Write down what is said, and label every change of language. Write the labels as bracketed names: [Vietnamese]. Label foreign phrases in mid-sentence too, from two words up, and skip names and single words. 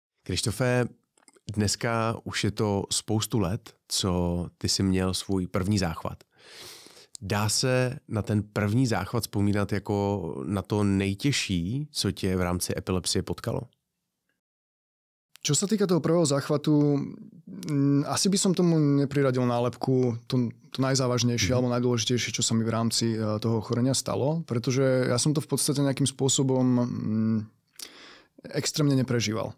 [Czech] Krištofe, dneska už je to spoustu let, co ty jsi měl svůj první záchvat. Dá se na ten první záchvat vzpomínat jako na to nejtěžší, co tě v rámci epilepsie potkalo? [Slovak] Čo sa týka toho prvého záchvatu, asi by som tomu nepriradil nálepku to najzávažnejšie alebo najdôležitejšie, čo sa mi v rámci toho ochorenia stalo, pretože ja som to v podstate nejakým spôsobom extrémne neprežíval.